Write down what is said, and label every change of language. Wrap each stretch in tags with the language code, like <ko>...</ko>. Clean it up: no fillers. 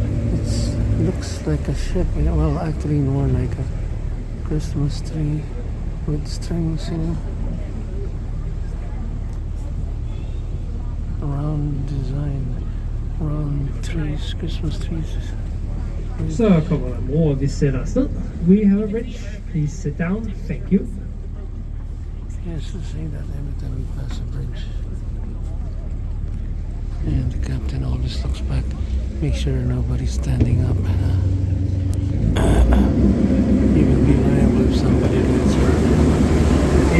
<en>It looks like a ship, you know. Well, actually more like a Christmas tree with strings, you know. Round design, round trees, Christmas trees.</en> <da>Så kommer der mor, og vi sætter afsted.</da> <en>We have a bridge. Please sit down. Thank you. Yes, to say that every time we pass a bridge. And the captain always looks back, make sure nobody's standing up. He will be liable if somebody gets hurt.</en>